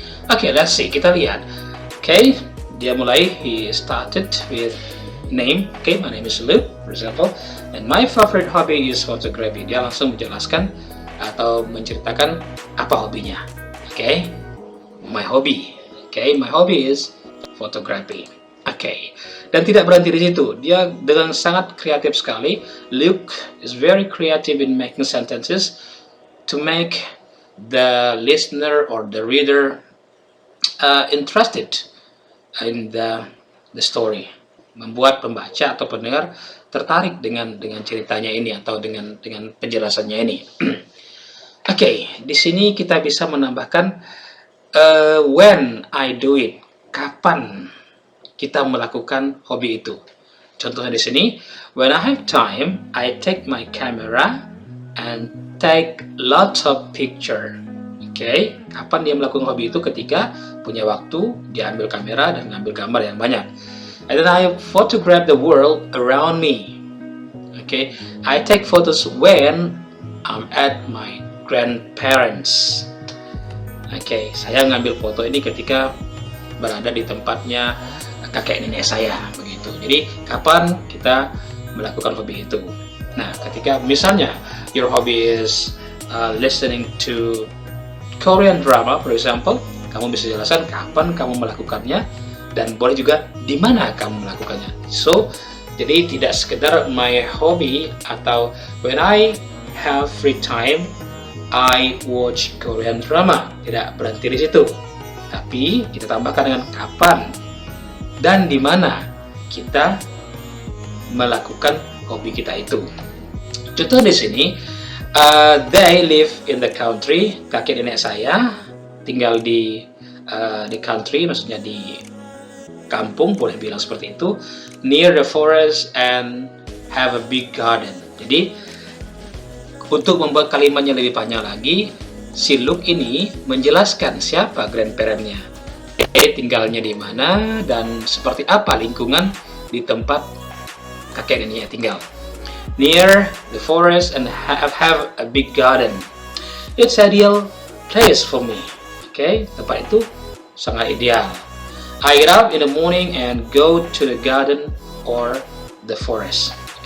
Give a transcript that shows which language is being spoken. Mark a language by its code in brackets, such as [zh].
[en] Okay, let's see, [id] kita lihat. Dia mulai, [en] he started with name. My name is Luke, for example, and my favorite hobby is photography. [id] Dia langsung menjelaskan atau menceritakan apa hobinya. [en] My hobby. My hobby is photography. [id] Dan tidak berhenti di situ. Dia dengan sangat kreatif sekali. [en] Luke is very creative in making sentences to make the listener or the reader interested in the story, [id] membuat pembaca atau pendengar tertarik dengan ceritanya ini atau dengan penjelasannya ini. Di sini kita bisa menambahkan [en] when I do it, [id] kapan kita melakukan hobi itu. Contohnya di sini, [en] when I have time, I take my camera and take lots of picture. [id] Kapan dia melakukan hobi itu? Ketika punya waktu, dia ambil kamera dan ngambil gambar yang banyak. [en] And then I photograph the world around me. I take photos when I'm at my grandparents. [id] Saya ngambil foto ini ketika berada di tempatnya kakek nenek saya, begitu. Jadi kapan kita melakukan hobi itu? Nah, ketika misalnya [en] your hobby is listening to Korean drama, for example, [id] kamu bisa jelaskan kapan kamu melakukannya dan boleh juga di mana kamu melakukannya. [en] So, [id] jadi tidak sekedar [en] my hobby atau when I have free time, I watch Korean drama. [id] Tidak berhenti di situ, tapi kita tambahkan dengan kapan dan di mana kita melakukan hobi kita itu. Contoh di sini. [en] They live in the country. [id] Kakek nenek saya tinggal di country, maksudnya di kampung, boleh bilang seperti itu. [en] Near the forest and have a big garden. [id] Jadi untuk membuat kalimatnya lebih panjang lagi, si Luke ini menjelaskan siapa grandparent-nya, tinggalnya di mana dan seperti apa lingkungan di tempat kakek neneknya tinggal. [en] Near the forest and have a big garden. It's ideal place for me. [id] Tempat itu sangat ideal. [en] I get up in the morning and go to the garden or the forest.